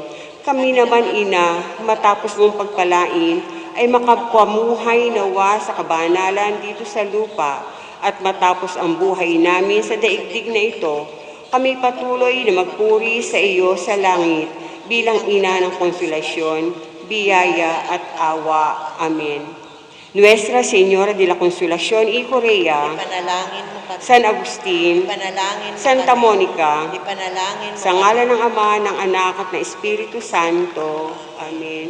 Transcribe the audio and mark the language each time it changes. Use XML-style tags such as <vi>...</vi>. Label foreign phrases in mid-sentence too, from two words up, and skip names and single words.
<tl>Kami naman, Ina, matapos mong pagpalain, ay makapamuhay nawa sa kabanalan dito sa lupa, at matapos ang buhay namin sa daigdig na ito, kami patuloy na magpuri sa iyo sa langit bilang Ina ng Konsolasyon, biyaya at awa. Amen. Nuestra Señora de la Consolación y Correa, Ipanalangin mo kami. San Agustin, Ipanalangin mo Santa kami. Monica, Ipanalangin mo sa kami. ngalan ng Ama, ng Anak at ng Espiritu Santo. Amen.</tl>